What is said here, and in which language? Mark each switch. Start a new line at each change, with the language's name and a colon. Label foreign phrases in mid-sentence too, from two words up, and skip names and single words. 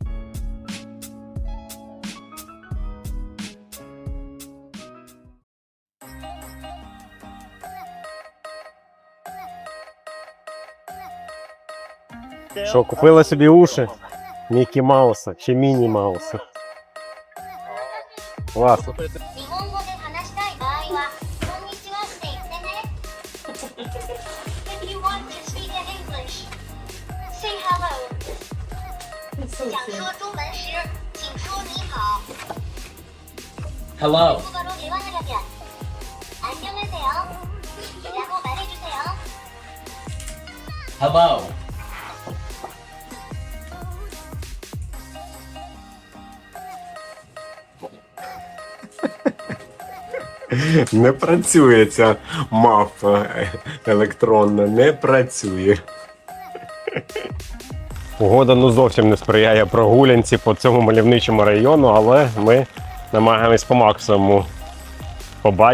Ukrainian: Що, купила собі уші? Мікі Мауса чи Міні Мауса? Класно.
Japanese: 日本語で話したい場合は、こんにちはって言ってね。
English: If you want to speak in English, say hello.
Chinese: 讲说中文时，请说你好。
English: Hello.
Korean: 국어로 대화하려면 안녕하세요. 라고 말해주세요.
English: Hello.
Ukrainian: Не працює ця мапа електронна, не працює. Погода ну зовсім не сприяє прогулянці по цьому мальовничому району, але ми намагаємось по максимуму побачити.